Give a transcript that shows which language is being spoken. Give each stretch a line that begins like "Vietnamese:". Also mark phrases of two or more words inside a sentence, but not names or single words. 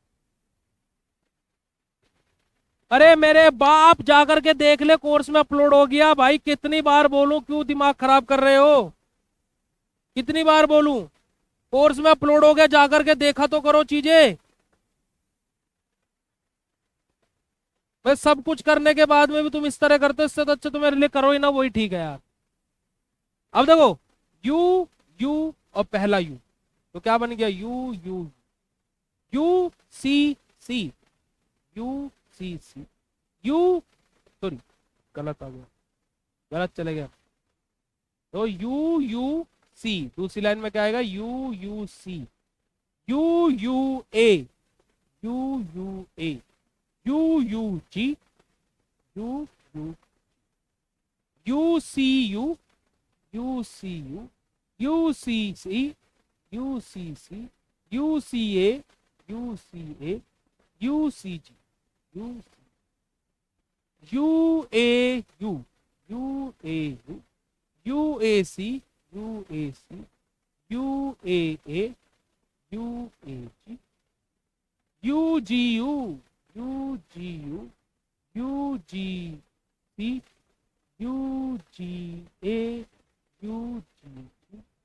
Hindi: अरे मेरे बाप, जाकर के देख ले, कोर्स में अपलोड हो गया भाई, कितनी बार बोलूं, क्यों दिमाग खराब कर रहे हो, कितनी बार बोलूं, कोर्स में अपलोड हो गया, जाकर के देखा तो करो चीजें। मैं सब कुछ करने के बाद में भी तुम इस तरह करते हो, इससे तो अच्छा तो मेरे लिए करो ही ना, वही ठीक है यार। अब देखो, यू, यू और पहला यू, तो क्या बन गया,
English: U U, UCC, UCC, U,
Hindi: सॉरी गलत आ गया, गलत चले गया, तो UUC, दूसरी लाइन में क्या आएगा,
English: UUC, UUA, UUA, UUG, UU, UCU, UCU, UCC, UCC, UCA, UCA, UCG, UC, U A U, U A U, U A C, U A C, U A, U A G, U G U, U G U, U G C, U G A, U G G.